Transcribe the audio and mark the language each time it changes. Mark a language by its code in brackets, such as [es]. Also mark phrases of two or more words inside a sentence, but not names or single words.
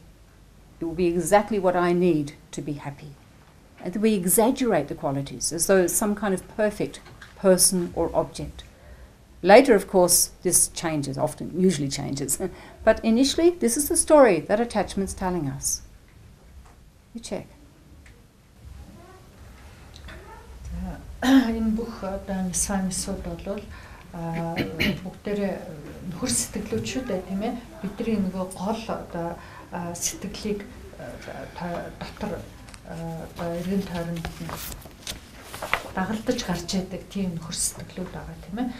[en] It will be exactly what I need to be happy. And we exaggerate the qualities as though it's some kind of perfect person or object. Later, of course, this changes, usually changes. But initially, this is the story that attachment's telling us. You check. [mn] Энэ бүх одоо нисванисууд бол бүгдээрээ нөхөр сэтгэлүүд шүү дээ тийм ээ. Бидний нөгөө гол одоо сэтгэлийг дотор одоо эргэн тойронд дагалдаж гарч яадаг тийм нөхөр сэтгэлүүд байгаа тийм ээ.